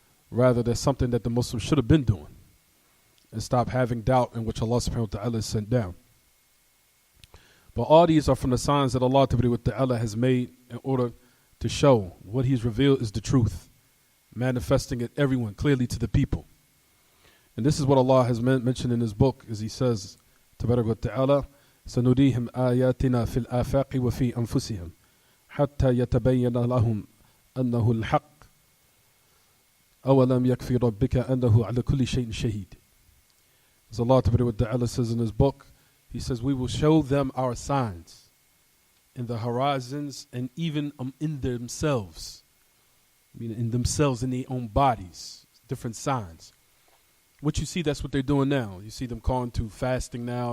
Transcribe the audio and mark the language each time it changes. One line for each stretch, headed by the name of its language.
English: Rather, that's something that the Muslims should have been doing. And stop having doubt in which Allah subhanahu wa ta'ala has sent down. But all these are from the signs that Allah Ta'ala has made in order to show what He's revealed is the truth, manifesting it everyone clearly to the people. And this is what Allah has mentioned in His book, as He says, Tabarak wa Ta'ala,
Arabic: سنريهم آياتنا في الآفاق وفي أنفسهم حتى يتبين لهم أنه الحق أولم يكفي ربك أنه على كل شيء شهيد.
English: As Allah Ta'ala says in His book, He says, we will show them our signs in the horizons and even in themselves. Meaning in themselves, in their own bodies. Different signs. What you see, that's what they're doing now. You see them calling to fasting now.